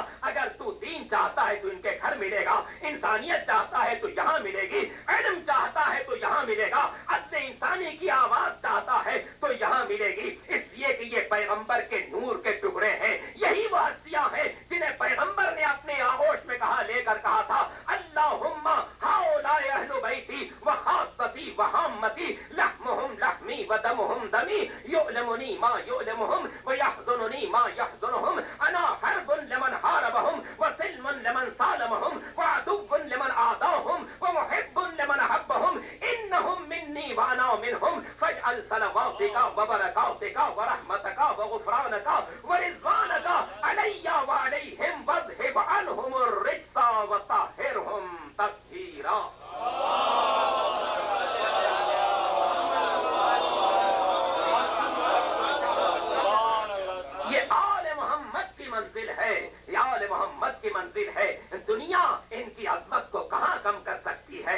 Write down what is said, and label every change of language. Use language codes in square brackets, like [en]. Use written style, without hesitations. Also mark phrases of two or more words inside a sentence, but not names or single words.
[ur] اگر تو دین چاہتا ہے تو ان کے گھر ملے گا، انسانیت چاہتا ہے تو یہاں ملے گی، علم چاہتا ہے تو یہاں ملے گا، عدل انسانی کی آواز چاہتا ہے تو یہاں ملے گی، اس لیے کہ یہ پیغمبر کے نور کے ٹکڑے ہیں، یہی وہ ہستیاں ہیں جنہیں پیغمبر نے اپنے آغوش میں لے کر کہا تھا، اللہم [ar] ہؤلاء اہل بیتی وخاصتی وحامتی، لحمہم لحمی ودمہم دمی، یؤلمنی ما یؤلمہم ویحزننی ما یحزنہم، انا حرب لمن حاربہم وسلم لمن سالمہم وعدو لمن عاداہم ومحب لمن احبہم، انہم منی وانا منہم، فاجعل صلواتک وبرکاتک ورحمتک وغفرانک ورضوانک علی وعلیہم واذہب عنہم الرجس وطہرہم تطہیرا۔ [ur] یہ آل محمد کی منزل ہے، یہ آل محمد کی منزل ہے، دنیا ان کی عظمت کو کہاں کم کر سکتی ہے؟